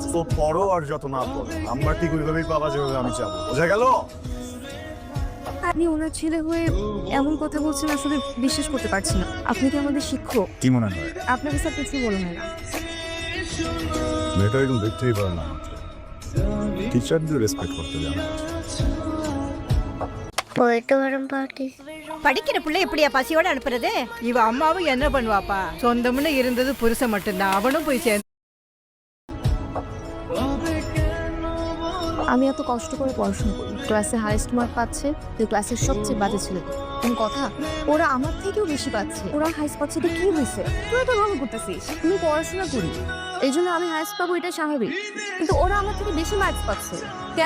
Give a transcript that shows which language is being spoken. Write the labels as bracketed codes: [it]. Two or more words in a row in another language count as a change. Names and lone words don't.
[bn] তো পড়ো আর যত না পড়ো আমরা ঠিক ওইভাবেই পাবা যেভাবে আমি চাবো বোঝা গেল আপনি ওনার ছেলে হয়ে এমন কথা বলছেন আসলে বিশ্বাস করতে পারছি না। আপনি কি আমাদের শিক্ষক? কি মনে হয় আপনাকে স্যার কিছু বলে হয় না। মেয়েটা এরকম দেখতেই পারে না টিচারদের রেসপেক্ট করতে জানা [ta] போயிட்டு வரும் பாட்டி. படிக்கிற பிள்ளை எப்படியா பசியோட அனுப்புறது? இவ அம்மாவும் என்ன பண்ணுவாப்பா? சொந்தம்னு இருந்தது புருஷன் மட்டும்தான், அவனும் போய் சேர்ந்து [bn] আমি এত কষ্ট করে পড়াশোনা করি, ক্লাসে হাইস্ট মার্ক পাচ্ছে, তুই ক্লাসের সবচেয়ে বাজে ছিল। কোন কথা? ওরা আমার থেকেও বেশি পাচ্ছে, ওরা হাইস্ট পাচ্ছে তো কি হয়েছে? তুই তো ভালো করতেছিস, তুমি পড়াশোনা করি এই জন্য আমি হাইস্ট পাবো এটা স্বাভাবিক, কিন্তু ওরা আমার থেকে বেশি মার্কস পাচ্ছে কেন?